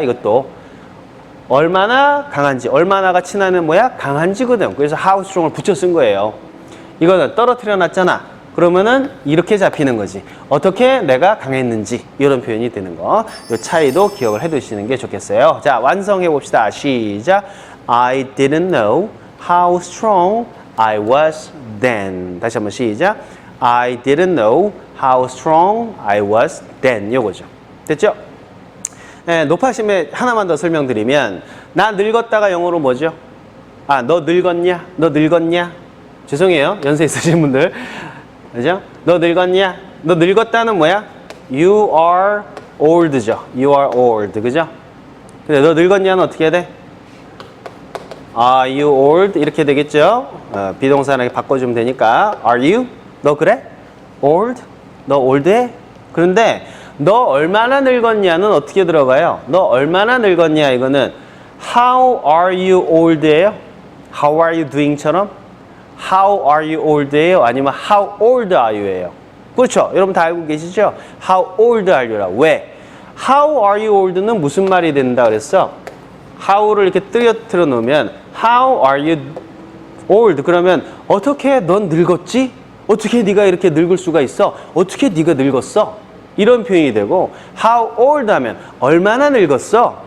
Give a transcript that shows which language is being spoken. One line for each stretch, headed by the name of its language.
Korean: 이것도 얼마나 강한지, 얼마나가 친한 애 뭐야? 강한지거든. 그래서 how strong을 붙여 쓴 거예요. 이거는 떨어뜨려 놨잖아. 그러면은 이렇게 잡히는 거지. 어떻게 내가 강했는지 이런 표현이 되는 거. 이 차이도 기억을 해두시는 게 좋겠어요. 자, 완성해 봅시다. 시작.
English: I didn't know how strong I was then.
Korean: 다시 한번 시작.
English: I didn't know how strong I was then.
Korean: 요거죠. 됐죠? 네, 높아심에 하나만 더 설명드리면 나 늙었다가 영어로 뭐죠? 아, 너 늙었냐? 너 늙었냐? 죄송해요. 연세 있으신 분들. 그죠? 너 늙었냐? 너 늙었다는 뭐야?
English: You are old
Korean: 죠. You are old. 그죠? 근데 너 늙었냐는 어떻게 해야 돼?
English: Are you old?
Korean: 이렇게 되겠죠? 비동사하게 바꿔주면 되니까. Are you? 너 그래? Old? 너 ol드해? 그런데 너 얼마나 늙었냐는 어떻게 들어가요? 너 얼마나 늙었냐 이거는
English: How are you old
Korean: 예요?
English: How are you doing처럼? How are you old예요?
Korean: 아니면
English: How old are you예요?
Korean: 그렇죠? 여러분 다 알고 계시죠? How old are you라. 왜?
English: How are you old
Korean: 는 무슨 말이 된다 그랬어? How를 이렇게 틀어 놓으면
English: How are you old?
Korean: 그러면 어떻게 넌 늙었지? 어떻게 네가 이렇게 늙을 수가 있어? 어떻게 네가 늙었어? 이런 표현이 되고
English: How old
Korean: 하면 얼마나 늙었어?